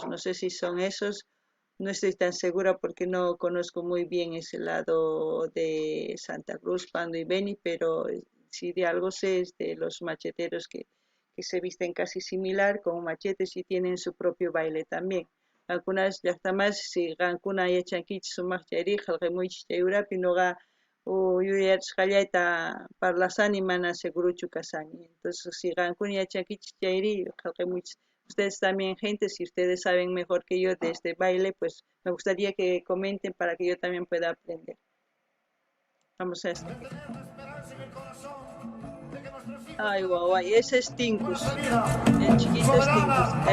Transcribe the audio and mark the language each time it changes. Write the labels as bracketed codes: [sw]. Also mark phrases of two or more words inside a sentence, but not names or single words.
[es] No sé si son esos, no estoy tan segura porque no conozco muy bien ese lado de Santa Cruz, Pando y Beni, pero si de algo sé es de los macheteros que se visten casi similar, con machetes y tienen su propio baile también. [qu] Algunas llaqtamas si qankuna yachankichis sumaq chayri hallq'amuychis chayurapi nuqa yuyarishqallayta parlasani mana seguruchu kasani. Entonces si qankuna yachankichis chayri hallq'amuychis. [es] Ustedes también, gente, si ustedes saben mejor que yo de este baile, pues me gustaría que comenten para que yo también pueda aprender. Vamos a esto. Ay, guau, guay, ese es Tincus, el chiquito es Tincus.